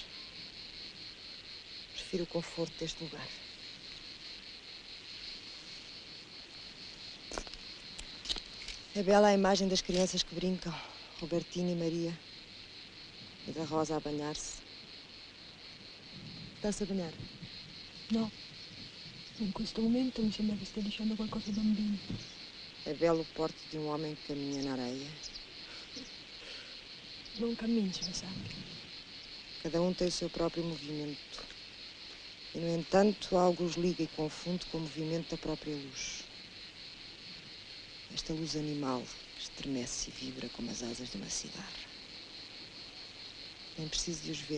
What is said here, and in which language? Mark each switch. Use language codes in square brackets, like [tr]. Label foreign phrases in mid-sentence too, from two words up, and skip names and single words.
[pt] Prefiro o conforto deste lugar. É bela a imagem das crianças que brincam, Robertino e Maria, e da Rosa a banhar-se. Está-se a banhar? [it] No. In questo momento mi sembra che stia dicendo qualcosa ai bambini. [pt] É belo o porte de um homem que caminha na areia. [it] Non cammini, Sandra. [pt] Cada um tem o seu próprio movimento. E, no entanto, algo os liga e confunde com o movimento da própria luz. Esta luz animal que estremece e vibra como as asas de uma cigarra. Nem preciso de os ver.